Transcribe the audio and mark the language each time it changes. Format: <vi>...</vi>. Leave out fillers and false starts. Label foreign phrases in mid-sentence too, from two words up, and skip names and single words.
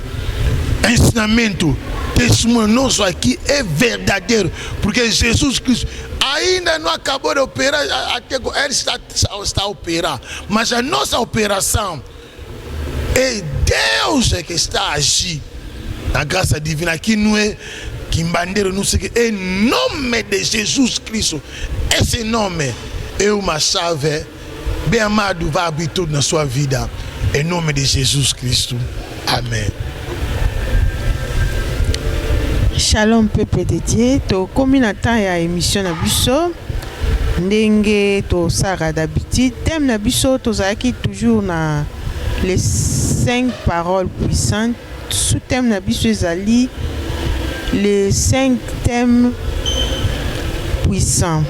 <pt>Ensinamento, testemunho nosso aqui é verdadeiro, porque Jesus Cristo ainda não acabou de operar, até ele está a operar, mas a nossa operação é Deus que está a agir na graça divina. Aqui não é Quimbandeiro, não sei o que, é nome de Jesus Cristo. Esse nome é uma chave. Bem amado, vai abrir tudo na sua vida, em nome de Jesus Cristo. Amém.</pt> <fr>Shalom peuple de Dieu,</fr> <ln>to komi na temps ya émission na biso ndenge to sara d'habitude. Thème na biso tozalaki toujours na</ln> <fr>les 5 paroles puissantes. Sous thème</fr> <ln>na biso ezali</ln> <fr>les 5 thèmes puissants.</fr>